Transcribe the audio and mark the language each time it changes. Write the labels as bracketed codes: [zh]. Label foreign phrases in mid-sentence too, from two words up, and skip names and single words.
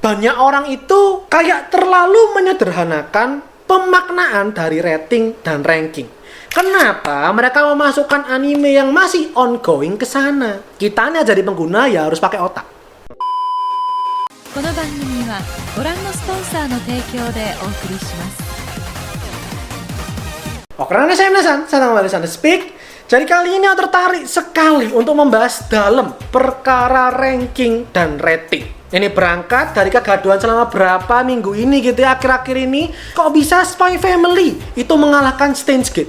[id] banyak orang itu kayak terlalu menyederhanakan pemaknaan dari rating dan ranking. Kenapa mereka memasukkan anime yang masih ongoing ke sana? Kitanya jadi pengguna ya harus pakai otak. [ja] この番組はご覧のスポンサーの提供でお送りします。 [id] Oke, karena saya Nasan, saya kembali Sanda Speak. Jadi kali ini aku tertarik sekali untuk membahas dalam perkara ranking dan rating. Ini berangkat dari kegaduhan selama berapa minggu ini gitu ya, akhir-akhir ini. Kok bisa Spy Family itu mengalahkan Steins Gate?